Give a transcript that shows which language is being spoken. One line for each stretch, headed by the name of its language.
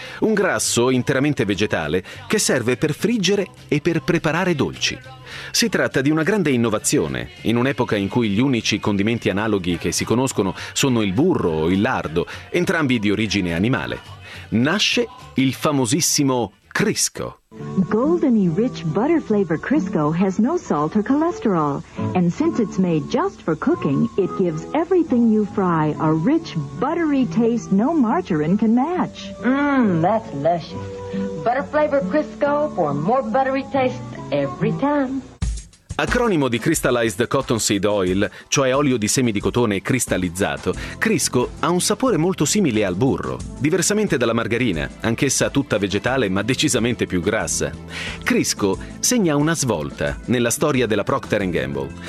Italian: Un grasso interamente vegetale che serve per friggere e per preparare dolci. Si tratta di una grande innovazione. In un'epoca in cui gli unici condimenti analoghi che si conoscono sono il burro o il lardo, entrambi di origine animale, nasce il famosissimo Crisco.
English: Goldeny rich butter flavor Crisco has no salt or cholesterol, and since it's made just for cooking, it gives everything you fry a rich buttery taste no margarine can match. That's luscious. Butter flavor Crisco for more buttery taste every time.
Italian: Acronimo di Crystallized Cottonseed Oil, cioè olio di semi di cotone cristallizzato, Crisco ha un sapore molto simile al burro, diversamente dalla margarina, anch'essa tutta vegetale ma decisamente più grassa. Crisco segna una svolta nella storia della Procter & Gamble.